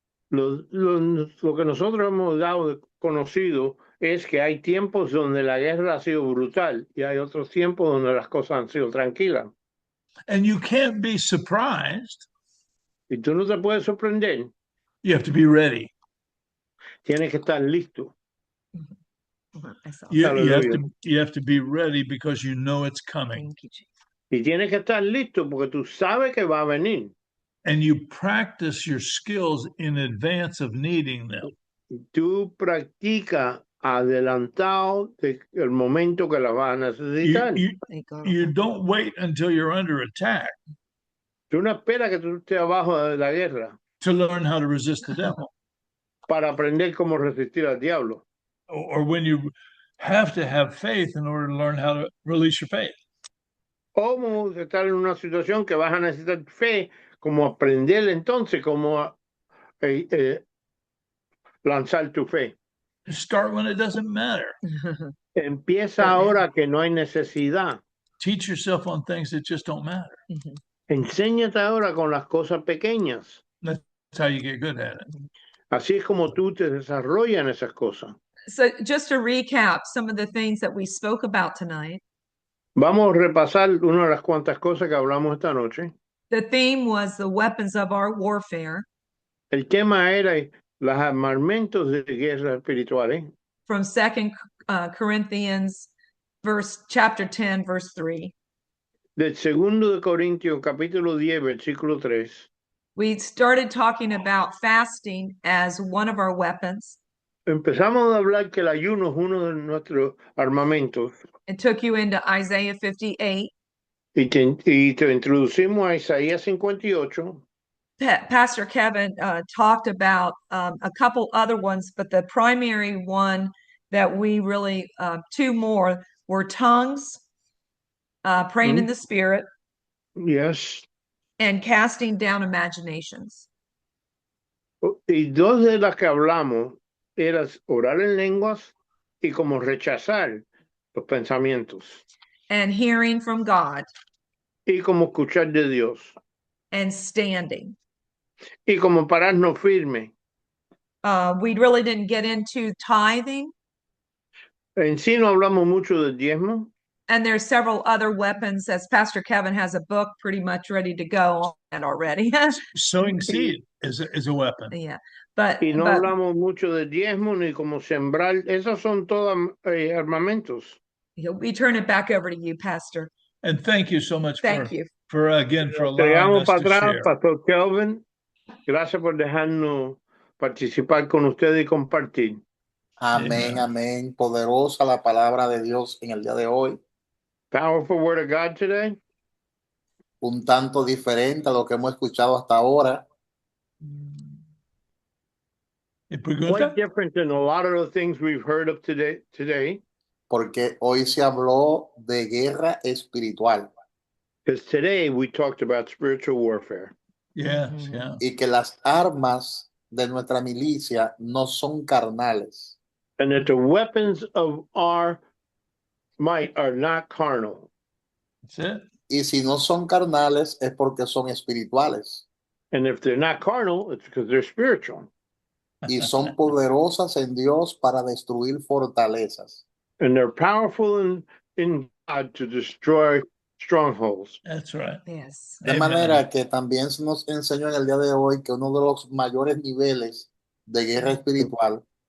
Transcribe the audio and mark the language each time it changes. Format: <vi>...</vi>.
<es>Lo que nosotros hemos dado conocido es que hay tiempos donde la guerra ha sido brutal y hay otros tiempos donde las cosas han sido tranquilas.</es> <en>And you can't be surprised.</en> <es>Y tú no te puedes sorprender.</es> <en>You have to be ready.</en> <es>Tienes que estar listo.</es> <en>You have to be ready because you know it's coming. Thank you, Jesus.</en> <es>Y tienes que estar listo porque tú sabes que va a venir.</es> <en>And you practice your skills in advance of needing them.</en> <es>Tú practicas adelantado el momento que la vas a necesitar.</es> <en>You don't wait until you're under attack</en> <es>Tú no esperas que tú estés abajo de la guerra</es> <en>to learn how to resist the devil.</en> <es>para aprender cómo resistir al diablo.</es> <en>Or when you have to have faith in order to learn how to release your faith.</en> <es>¿Cómo estar en una situación que vas a necesitar fe, como aprender entonces cómo lanzar tu fe?</es> <en>Start when it doesn't matter.</en> <es>Empieza ahora que no hay necesidad.</es> <en>Teach yourself on things that just don't matter.</en> <es>Enséñate ahora con las cosas pequeñas.</es> <en>That's how you get good at it.</en> <es>Así es como tú te desarrollas en esas cosas.</es> <en>So just to recap some of the things that we spoke about tonight.</en> <es>Vamos a repasar una de las cuantas cosas que hablamos esta noche.</es> <en>The theme was the weapons of our warfare.</en> <es>El tema era los armamentos de guerra espirituales.</es> <en>From 2 Corinthians chapter 10, verse 3.</en> <es>Del segundo de Corintios, capítulo 10, versículo 3.</es> <en>We started talking about fasting as one of our weapons.</en> <es>Empezamos a hablar que el ayuno es uno de nuestros armamentos.</es> <en>It took you into Isaiah 58.</en> <es>Y te introducimos a Isaías 58.</es> <en>Pastor Kevin talked about a couple other ones, but the primary one that we really, two more, were tongues, praying in the Spirit. Yes. And casting down imaginations.</en> <es>Y dos de las que hablamos eran orar en lenguas y como rechazar los pensamientos.</es> <en>And hearing from God.</en> <es>Y como escuchar de Dios.</es> <en>And standing.</en> <es>Y como pararnos firme.</es> <en>We really didn't get into tithing.</en> <es>En sí no hablamos mucho del diezmo.</es> <en>And there's several other weapons, as Pastor Kevin has a book pretty much ready to go on already. Sowing seed is a weapon. Yeah,</en> <es>y no hablamos mucho de diezmo ni como sembrar. Esos son todos armamentos.</es> <en>We turn it back over to you, Pastor. And thank you so much for allowing us to share. Pastor Kelvin.</en> <es>Gracias por dejarnos participar con usted y compartir. Amén, amén. Poderosa la palabra de Dios en el día de hoy.</es> <en>Powerful word of God today.</en> <es>Un tanto diferente a lo que hemos escuchado hasta ahora.</es> <en>Quite different than a lot of the things we've heard of today.</en> <es>Porque hoy se habló de guerra espiritual.</es> <en>Because today we talked about spiritual warfare. Yes, yeah.</en> <es>Y que las armas de nuestra milicia no son carnales.</es> <en>And that the weapons of our might are not carnal. That's it.</en> <es>Y si no son carnales es porque son espirituales.</es> <en>And if they're not carnal, it's because they're spiritual.</en> <es>Y son poderosas en Dios para destruir fortalezas.</es> <en>And they're powerful in God to destroy strongholds. That's right. Yes.</en> <es>De manera que también se nos enseñó en el día de hoy que uno de los mayores niveles de guerra espiritual.</es>